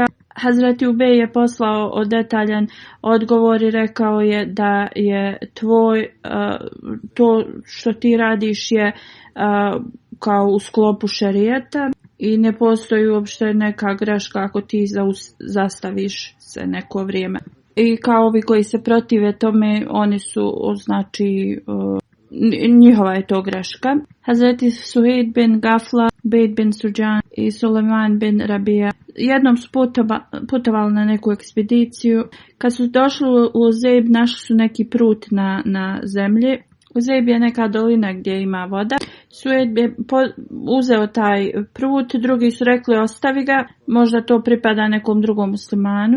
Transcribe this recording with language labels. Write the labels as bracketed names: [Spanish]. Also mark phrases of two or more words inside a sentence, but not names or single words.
[Bosnian] Hazreti Ubej je poslao detaljan odgovor i rekao je da je to što ti radiš je kao u sklopu šerijata i ne postoji uopšte neka greška ako ti zastaviš se neko vrijeme. I kao ovi koji se protive tome, oni su, znači, njihova je to greška. Hazreti Suhaid bin Gafla, Bejt bin Suđan i Suleman bin Rabija jednom su putovali na neku ekspediciju. Kad su došli u Uzeib, našli su neki prut na zemlji. Uzeib je neka dolina gdje ima voda. Suhaid je uzeo taj prut, drugi su rekli ostavi ga, možda to pripada nekom drugom muslimanu.